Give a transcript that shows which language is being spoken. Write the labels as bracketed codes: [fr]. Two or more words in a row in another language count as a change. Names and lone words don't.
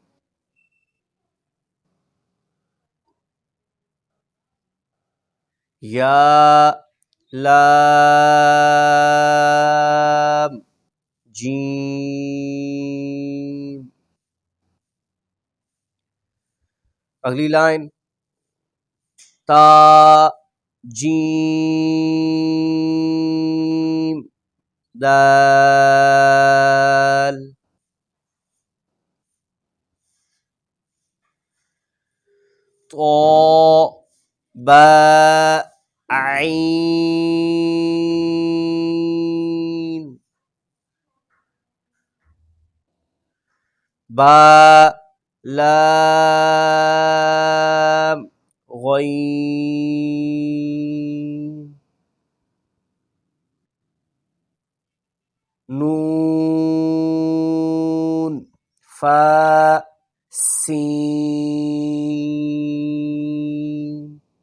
[ar] یا لام جیم. [ur] اگلی لائن [ar] تا جیم دال. طا با عین. با لام غین. نون فا سین.